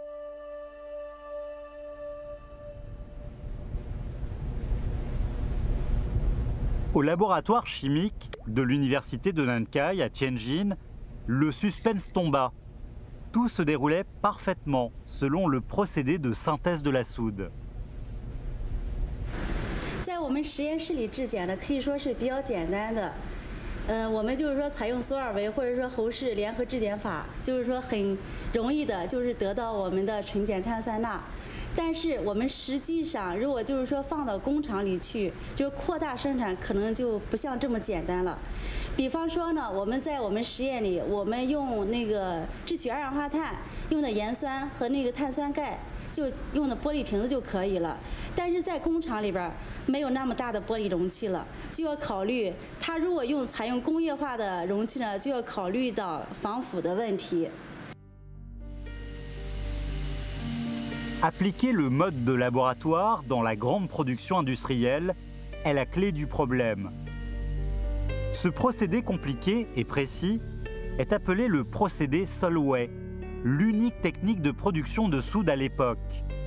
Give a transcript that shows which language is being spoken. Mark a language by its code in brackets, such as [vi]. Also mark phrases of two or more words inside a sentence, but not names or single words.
[fr] Au laboratoire chimique de l'université de Nankai à Tianjin, le suspense tomba. Tout se déroulait parfaitement selon le procédé de synthèse de la soude. [zh] 在我们实验室里制碱呢，可以说是比较简单的。我们就是说采用索尔维或者说侯氏联合制碱法，就是说很容易的，就是得到我们的纯碱碳酸钠。但是我们实际上，如果就是说放到工厂里去，就是扩大生产，可能就不像这么简单了。比方说呢，我们在我们实验里，我们用那个制取二氧化碳用的盐酸和那个碳酸钙，就用的玻璃瓶子就可以了。但是在工厂里边没有那么大的玻璃容器了，就要考虑它如果采用工业化的容器呢，就要考虑到防腐的问题。 [fr] Appliquer le mode de laboratoire dans la grande production industrielle est la clé du problème. Ce procédé compliqué et précis est appelé le procédé Solvay, l'unique technique de production de soude à l'époque.